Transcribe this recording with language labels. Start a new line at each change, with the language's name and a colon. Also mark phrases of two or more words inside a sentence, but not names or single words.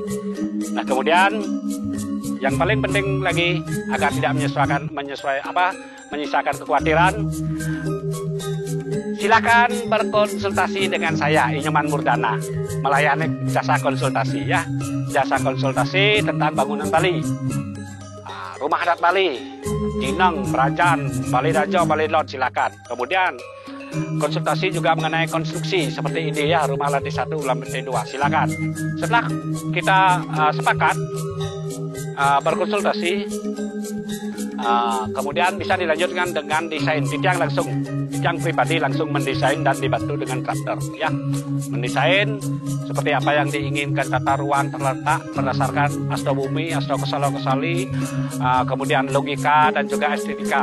Indonesian: Nah, kemudian yang paling penting lagi agar tidak menyisakan kekhawatiran, silakan berkonsultasi dengan saya, Inyoman Murdana, melayani jasa konsultasi ya, jasa konsultasi tentang bangunan Bali, rumah adat Bali, Jineng, Brajan, Bali Dajo, Bali Lot, silakan. Kemudian konsultasi juga mengenai konstruksi seperti ini ya, rumah lantai 1, lantai 2, silakan. Setelah kita sepakat berkonsultasi, kemudian bisa dilanjutkan dengan desain. Yang pribadi langsung mendesain dan dibantu dengan drafter ya, mendesain seperti apa yang diinginkan tata ruang terletak berdasarkan astrobumi, astrokosali, kemudian logika dan juga estetika.